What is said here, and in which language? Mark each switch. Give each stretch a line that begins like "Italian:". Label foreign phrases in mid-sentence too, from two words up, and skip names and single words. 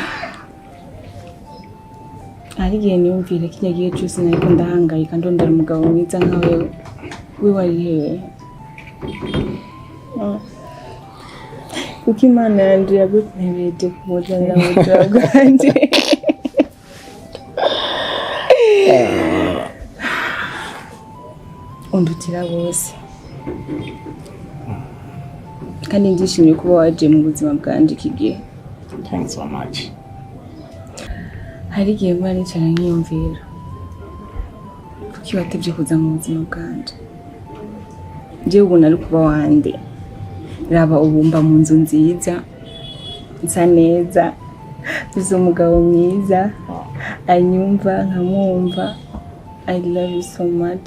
Rundi: hari igihe niyumvire kiriya gihe cyose nariko ndahangayika ndondera umugabo mwiza nkawe we wari hehe kuko imana yanje yagutebeje kumuzanira mu buzima bwanje undutira bose kandi ndishimye kuba waje mu buzima bwanje iki gihe.
English: Thanks so much.
Rundi: Hari igihe mba nicara nkiyumvira kuki watevye kuza mu buzima bwanje. Jewe ubu nari kuba wande raba ubumba mu nzu nziza nsa neza uzi umugabo mwiza anyumva nkamwumva.
English: I love you so much.